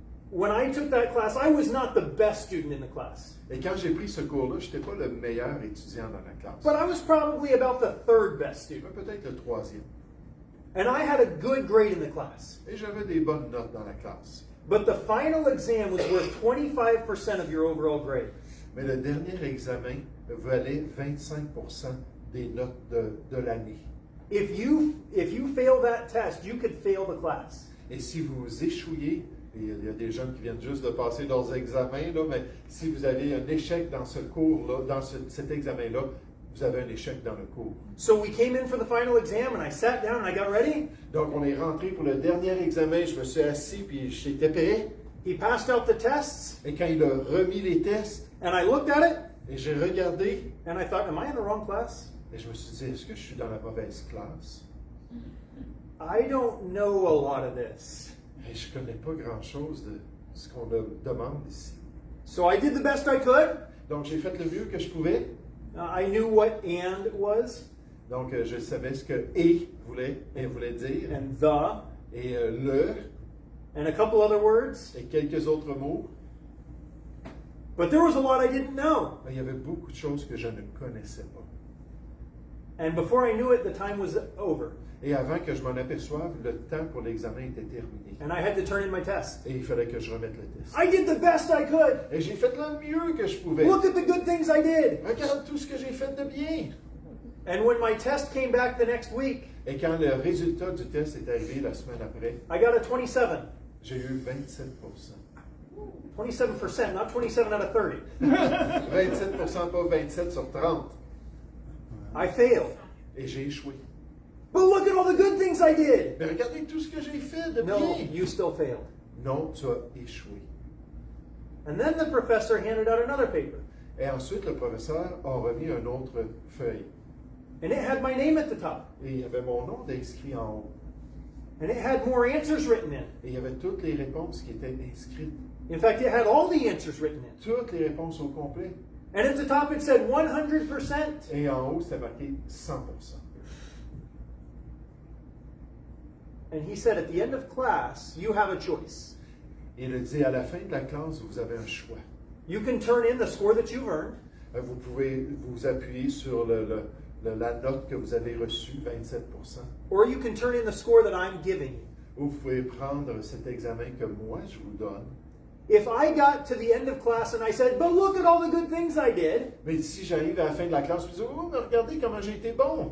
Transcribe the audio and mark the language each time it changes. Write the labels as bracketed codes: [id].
[en] When I took that class, I was not the best student in the class. [fr] Et quand j'ai pris ce cours-là, je n'étais pas le meilleur étudiant dans la classe. [en] But I was probably about the third best student. [fr] Peut-être le troisième. [en] And I had a good grade in the class. [fr] Et j'avais des bonnes notes dans la classe. [en] But the final exam was worth 25% of your overall grade. [fr] Mais le dernier examen valait 25% des notes de l'année. [en] If you fail that test, you could fail the class. [fr] Et si vous échouez, et il y a des jeunes qui viennent juste de passer leurs examens, là, mais si vous avez un échec dans ce cours-là, dans cet examen-là, vous avez un échec dans le cours. [en] So we came in for the final exam and I sat down and I got ready. [fr] Donc on est rentré pour le dernier examen, je me suis assis puis j'étais prêt. [en] He passed out the tests [fr] Et quand il a remis les tests, [en] and I looked at it [fr] et j'ai regardé, [en] and I thought, am I in the wrong class? [fr] et je me suis dit, est-ce que je suis dans la mauvaise classe? [en] I don't know a lot of this. [fr] Et je ne connais pas grand-chose de ce qu'on demande ici. [en] So I did the best I could. [fr] Donc j'ai fait le mieux que je pouvais. [en] I knew what and was [fr] Donc je savais ce que et voulait dire. [en] and the [fr] Et le, [en] and a couple other words. [fr] et quelques autres mots. [en] But there was a lot I didn't know. [fr] Mais il y avait beaucoup de choses que je ne connaissais pas. [en] And before I knew it, the time was over. [fr] Et avant que je m'en aperçoive, le temps pour l'examen était terminé. [en] And I had to turn in my test. [fr] Et il fallait que je remette le test. [en] I did the best I could. [fr] Et j'ai fait le mieux que je pouvais. [en] Look at the good things I did. [fr] Regarde tout ce que j'ai fait de bien. [en] And when my test came back the next week, [fr] Et quand le résultat du test est arrivé la semaine après, [en] I got a 27. [fr] j'ai eu 27%. [en] 27%, not 27 out of 30. [fr] 27%, pas 27 sur 30. [en] I failed. [fr] Et j'ai échoué. [en] But look at all the good things I did. [fr] Mais regardez tout ce que j'ai fait de [en] No, [fr] bien. [en] you still failed. [fr] Non, tu as échoué. [en] And then the professor handed out another paper. [fr] Et ensuite, le professeur a remis une autre feuille. [en] And it had my name at the top. [fr] Et il y avait mon nom d'inscrit en haut. [en] And it had more answers written in. [fr] Et il y avait toutes les réponses qui étaient inscrites. [en] In fact, it had all the answers written in. [fr] Toutes les réponses au complet. [en] And at the top it said 100%. [fr] Et en haut, c'était marqué 100%. [en] And he said at the end of class, you have a choice. [fr] Et il a dit, à la fin de la classe, vous avez un choix. [en] You can turn in the score that you've earned, [fr] Vous pouvez vous appuyer sur la note que vous avez reçue, 27%. [en] or you can turn in the score that I'm giving you. [fr] Ou vous pouvez prendre cet examen que moi, je vous donne. [en] If I got to the end of class and I said, but look at all the good things I did, [fr] Mais si j'arrive à la fin de la classe et je dis, oh, mais regardez comment j'ai été bon,